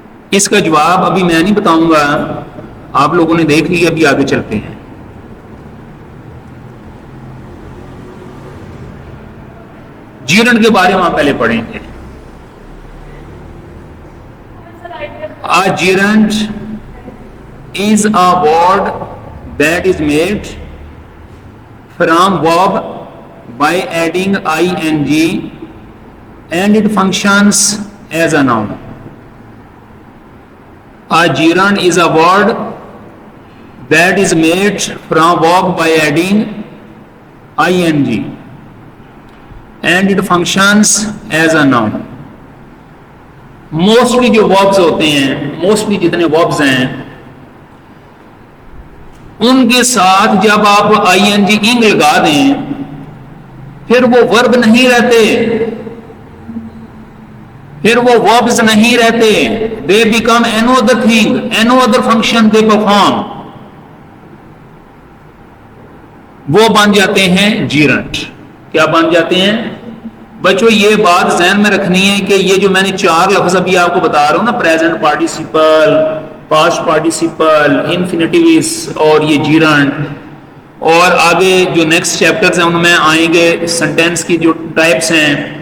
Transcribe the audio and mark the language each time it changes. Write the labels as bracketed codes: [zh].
[ur] اس کا جواب ابھی میں نہیں بتاؤں گا, آپ لوگوں نے دیکھ لیا, ابھی آگے چلتے ہیں. جیرنڈ کے بارے میں ہم پہلے پڑھیں گے. [en] A gerund is a word that is made from verb by adding ing and it functions as a noun. A gerund is a word that is made from verb by adding ing and it functions as a noun. [ur] Mostly جو verbs ہوتے ہیں, mostly جتنے verbs ہیں ان کے ساتھ جب آپ آئی N جی انگ لگا دیں پھر وہ ورب نہیں رہتے, پھر وہ وربز نہیں رہتے. [en] they become any other thing, any other function they perform. [ur] وہ بن جاتے ہیں جیرنٹ. کیا بن جاتے ہیں بچوں؟ یہ بات ذہن میں رکھنی ہے کہ یہ جو میں نے 4 لفظ ابھی آپ کو بتا رہا ہوں نا, پریزنٹ پارٹیسپل, پاسٹ پارٹیسپل, انفینیٹیوز اور یہ جیرنٹ, اور آگے جو نیکسٹ چیپٹرز ہیں ان میں آئیں گے سینٹینس کی جو ٹائپس ہیں.